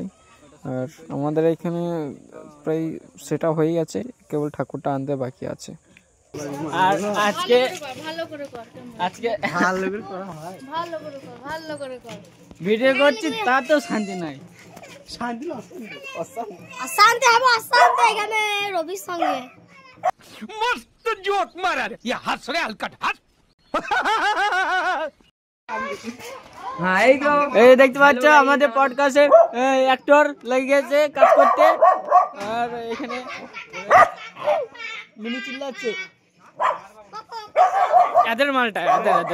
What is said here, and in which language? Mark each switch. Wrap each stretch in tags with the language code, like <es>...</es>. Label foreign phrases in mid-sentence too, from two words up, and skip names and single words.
<bn>আর আমাদের এখানে প্রায় সেটা হয়ে গেছে, কেবল ঠাকুরটা আনতে বাকি আছে। আর আজকে ভিডিও করছি, তা তো শান্তি নাই। অশান্তি হবে, অশান্তি এখানে রবির সঙ্গে।</bn> <hi>मस्त जोक मारा रे, ये हंस रे हलकट हंस।</hi> <bn>হ্যাঁ, এই দেখতে পাচ্ছ আমাদের</bn> <en>podcast-e actor</en> <bn>লেগে গেছে কাজ করতে। আর এখানে মিনি চিল্লাচ্ছে, এদের মালটা এদের।</bn>